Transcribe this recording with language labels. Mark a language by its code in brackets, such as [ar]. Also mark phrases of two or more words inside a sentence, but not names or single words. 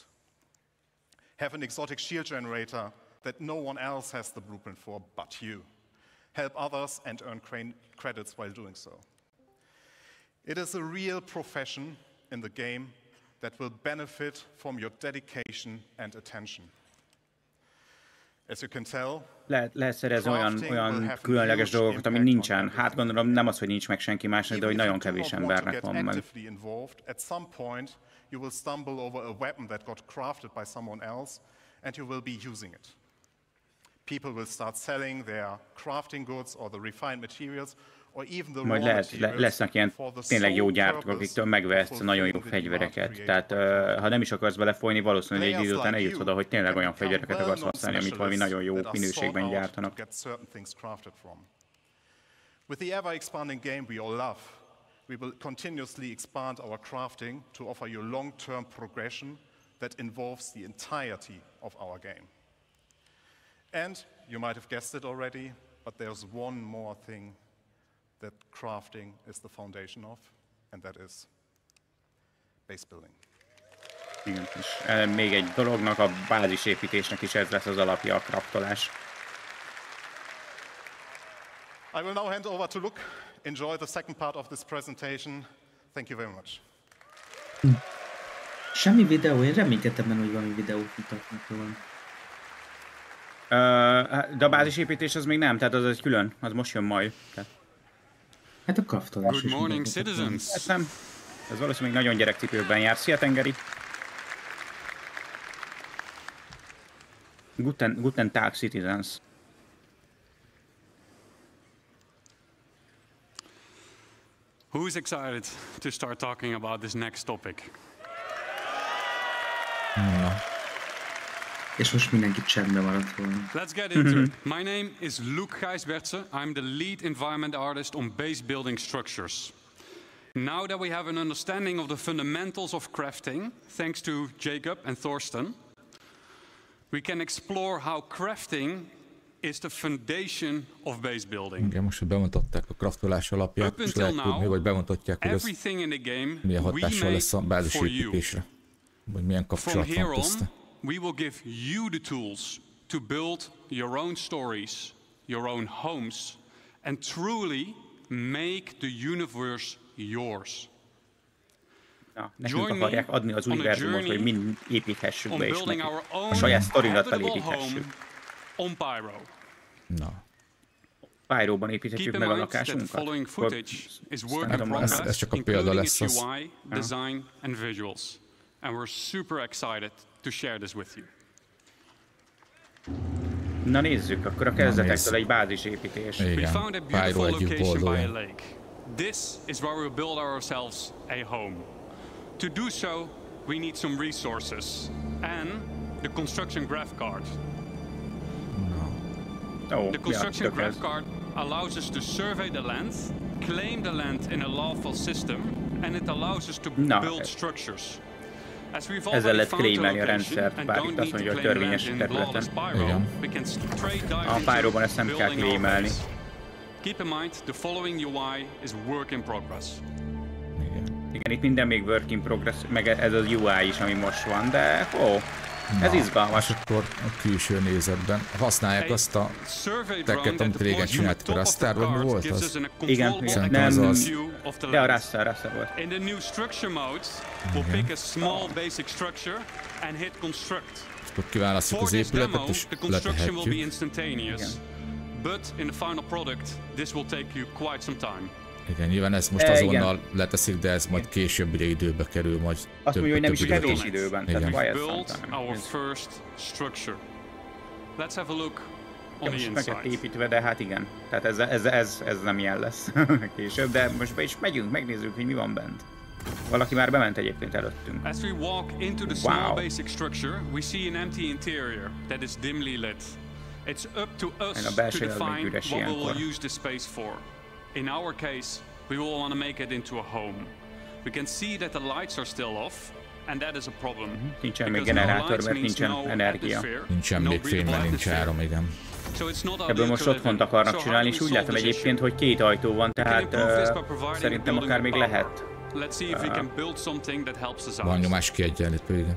[en] Have an exotic shield generator that no one else has the blueprint for but you. Help others and earn credits while doing so. It is a real profession in the game that will benefit from your dedication and attention. As you can tell, [hu] lehet szerezni olyan különleges dolgokat, ami nincsen. Hát gondolom nem az, hogy nincs meg senki másnak, de hogy nagyon kevés embernek van meg. [en] At some point, you will stumble over a weapon that got crafted by someone else, and you will be using it. People will start selling their crafting goods or the refined materials [hu] Majd lesznek ilyen tényleg jó gyártók, akiktől megvehetsz nagyon jó fegyvereket. Tehát ha nem is akarsz belefolyni, valószínűleg egy idő után eljutsz oda, hogy tényleg olyan fegyvereket akarsz használni, amit valami nagyon jó minőségben gyártanak. [en] With the ever-expanding game we all love, we will continuously expand our crafting to offer you long-term progression that involves the entirety of our game. And you might have guessed it already, but there's one more thing that crafting is the foundation of, and that is base building. [hu] Igen, és még egy dolognak, a bázisépítésnek is ez lesz az alapja, a craftolás. [en] I will now hand over to Luke. Enjoy the second part of this presentation. Thank you very much. [hu] Semmi videó, én reménykedtem benne, hogy valami videót mutatnak róla. De a bázisépítés az még nem, tehát az egy külön, az most jön majd. Tehát. Hát a kraftolás is. [en] Good morning, citizens. [hu] Hát nem, ez valószínűleg nagyon gyerekcipőkben jár. Szia, Tengeri! [de] Guten Tag, [en] citizens. Who is excited to start talking about this next topic? [hu] És most mindenki csendben maradt volna. [en] Let's get into it. My name is Luke Gijsbertse. I'm the lead environment artist on base building structures. Now that we have an understanding of the fundamentals of crafting, thanks to Jacob and Thorsten, we can explore how crafting is the foundation of base building. [hu] Igen, most, hogy bemutatták a kraftolás alapját, és lehet tudni, vagy bemutatják, hogy ez milyen hatással lesz a bázisépítésre, vagy milyen kapcsolat van közte. [en] We will give you the tools to build your own stories, your own homes, and truly make the universe yours. [hu] Ja, nekünk akarják adni az univerzumot, hogy mind építhessük be, és meg a saját sztorinkat felépíthessük. Na. Pyróban építhetjük meg a lakásunkat. Ez csak a példa lesz az. Na nézzük, akkor a kezdetektől egy bázisépítés. Igen, Pyró együtt boldogul. [en] This is where we build ourselves a home. To do so, we need some resources and the construction graph card. The construction graph card allows us to survey the land, claim the land in a lawful system, and it allows us to build structures. [hu] Ezzel lehet claimelni a rendszert, bár itt azt mondja, hogy törvényes területen. A Pyróban ezt nem kell claimelni. [en] Keep in mind, the following UI is work in progress. [hu] Igen, itt minden még [en] work in progress, [hu] meg ez az UI is, ami most van, de ez izgalmas. És akkor a külső nézetben használják azt a teket, amit régen csináltuk, a Raster, vagy mi volt az? Igen, nem, az. De a Raster volt. [en] In the new structure mode, we'll pick a small basic structure and hit construct. [hu] Akkor kiválasztjuk az épületet, és letehetjük. [en] But in the final product, this will take you quite some time. [hu] Igen, nyilván ezt most azonnal leteszik, de ez majd később időbe kerül, majd azt mondja, hogy nem is kevés időben. Igen. [en] Build our first structure. Let's have a look on the inside. [hu] Meg építve, de hát igen. Tehát ez nem ilyen lesz később, de most be is megyünk, megnézzük, hogy mi van bent. Valaki már bement egyébként előttünk. [en] As we walk into the small basic structure, we see an empty interior that is dimly lit. It's up to us to define what we will use this space for. In our case, we will want to make it into a home. We can see that the lights are still off, and that is a problem. [hu] Nincsen még generátor, mert nincsen energia. Nincsen még fény, mert nincs áram, igen. Ebből most otthont akarnak csinálni, és úgy látom egyébként, hogy 2 ajtó van, tehát szerintem akár még lehet. Van nyomás kiegyenlítő, igen.